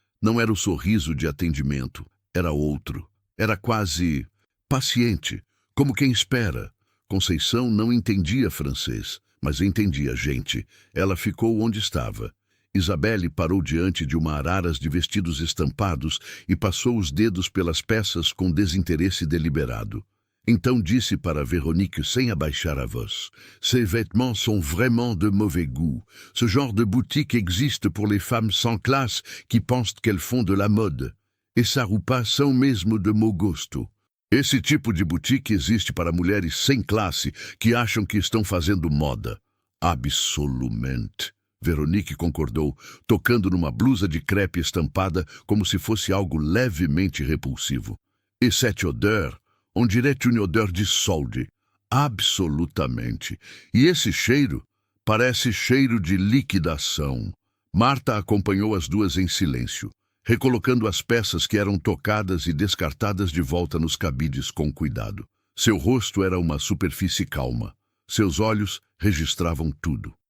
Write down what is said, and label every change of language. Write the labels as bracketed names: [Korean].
[Portuguese] Não era o sorriso de atendimento, era outro. Era quase paciente, como quem espera. Conceição não entendia francês, mas entendia gente. Ela ficou onde estava. Isabelle parou diante de uma araras de vestidos estampados e passou os dedos pelas peças com desinteresse deliberado. Então disse para Veronique sem abaixar a voz: [French] Ces vêtements sont vraiment de mauvais goût. Ce genre de boutique existe pour les femmes sans classe qui pensent qu'elles font de la mode. [Portuguese] Essa roupa são mesmo de mau gosto. Esse tipo de boutique existe para mulheres sem classe que acham que estão fazendo moda. Absolutamente. Veronique concordou, tocando numa blusa de crepe estampada como se fosse algo levemente repulsivo. [French] E cette odeur, on dirait une odeur de solde. [Portuguese] Absolutamente. E esse cheiro? Parece cheiro de liquidação. Marta acompanhou as duas em silêncio, recolocando as peças que eram tocadas e descartadas de volta nos cabides com cuidado. Seu rosto era uma superfície calma. Seus olhos registravam tudo.